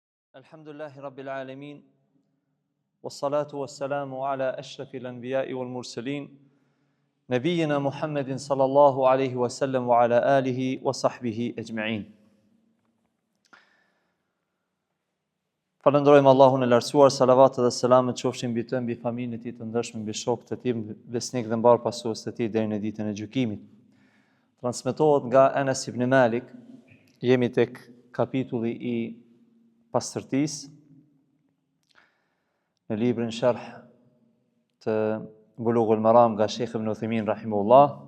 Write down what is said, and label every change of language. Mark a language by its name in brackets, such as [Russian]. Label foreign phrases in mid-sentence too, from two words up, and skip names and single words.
[Arabic] الحمد لله رب العالمين والصلاة والسلام على أشرف الأنبياء والمرسلين نبينا محمد صلى الله عليه وسلم وعلى آله وصحبه أجمعين. [Albanian] Falënderojmë Allahun e lartësuar, salavatet dhe selamet qofshin mbi të, mbi familjen e tij të ndershme, mbi shokët e tij, besnik dhe mbar pasues të tij deri në ditën e gjykimit. Transmetohet nga Anas ibn Malik, jemi tek kapitulli i pastërtisë në librin Sharh të Bulughul Maram nga Sheikh Ibn Uthaymin rahimahullah.